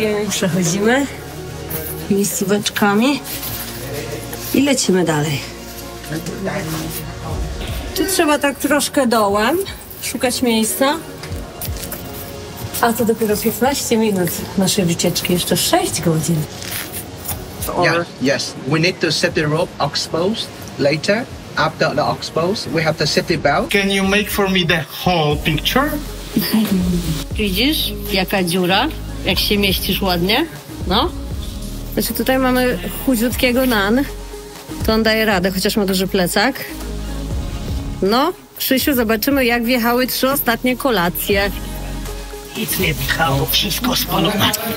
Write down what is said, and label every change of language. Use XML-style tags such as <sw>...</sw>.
<pl>Przechodzimy miejscóweczkami i lecimy dalej. Tu trzeba tak troszkę dołem szukać miejsca. A to dopiero 15 minut naszej wycieczki, jeszcze 6 godzin.</pl> <en>Yeah, yes. We need to set the rope exposed later. After the exposed, we have the safety belt. Can you make for me the whole picture?</en> <pl>Widzisz, jaka dziura? Jak się mieścisz ładnie? No. Znaczy tutaj mamy chudziutkiego Nan. To on daje radę, chociaż ma duży plecak. No, Krzysiu, zobaczymy, jak wjechały 3 ostatnie kolacje. Nic nie wjechało, wszystko spalone.</pl>